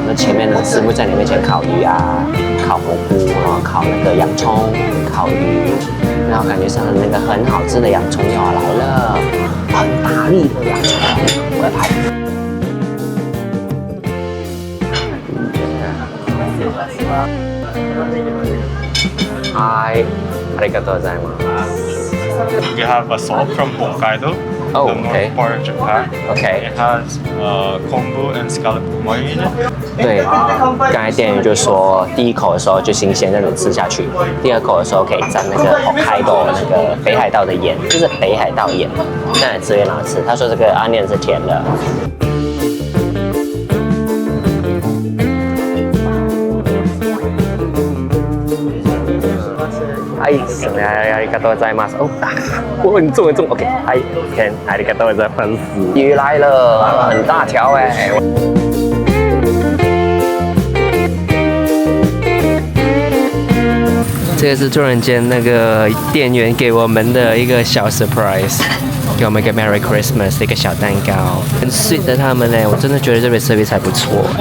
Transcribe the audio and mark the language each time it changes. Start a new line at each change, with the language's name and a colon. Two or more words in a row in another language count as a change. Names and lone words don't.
Chinese: 那前面呢，师傅在你面前烤鱼啊，烤蘑菇，然后烤那个洋葱，烤鱼，然后感觉上那个很好吃的洋葱要来了，很大粒的洋葱，我要拍。Hi，
Japanese: ありがとうございます。
English: We have a salt from Hokkaido, Oh, the north okay. part of Japan. Okay. It has kombu and scallop moy in it.
Chinese: 对，刚才店员就说，第1口的时候就新鲜那种吃下去，第2口的时候可以蘸那个 Hokkaido 那个北海道的盐，就是北海道盐，这样吃越好吃。他说这个 onion 是甜的。
Japanese: はい、ありがとうございます。
Chinese: 哦，哦，你中文中 OK。嗨，看，
Japanese: ありがとうございます。
Chinese: 鱼来了，很大条哎。这个是突然间那个店员给我们的一个小 surprise， 给我们一个
English: Merry Christmas
Chinese: 的一个小蛋糕，很 sweet 的他们呢，我真的觉得这边 service 还不错。